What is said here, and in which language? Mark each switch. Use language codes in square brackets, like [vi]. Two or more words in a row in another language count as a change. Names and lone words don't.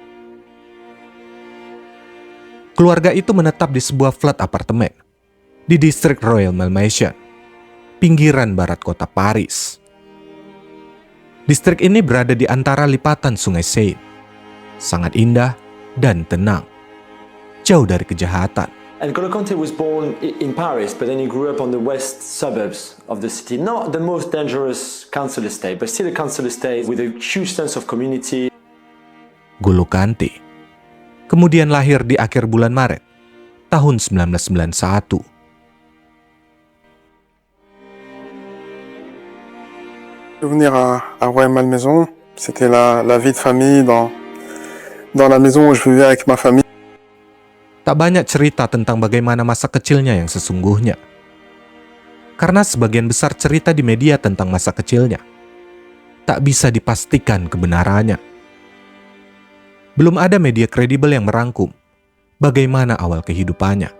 [id] Keluarga itu menetap di sebuah flat apartemen di distrik Royal Malmaison, pinggiran barat kota Paris. Distrik ini berada di antara lipatan Sungai Seine, sangat indah dan tenang, jauh dari kejahatan. [en] N'Golo Kante was born in Paris, but then he grew up on the west suburbs of the city. Not the most dangerous council estate, but still a council estate with a huge sense of community. [id] N'Golo Kante kemudian lahir di akhir bulan Maret tahun 1991. [fr] Venir à Rueil-Malmaison, c'était la vie de famille dans la maison où je vivais avec ma famille. [id] Tak banyak cerita tentang bagaimana masa kecilnya yang sesungguhnya. Karena sebagian besar cerita di media tentang masa kecilnya tak bisa dipastikan kebenarannya. Belum ada media kredibel yang merangkum bagaimana awal kehidupannya.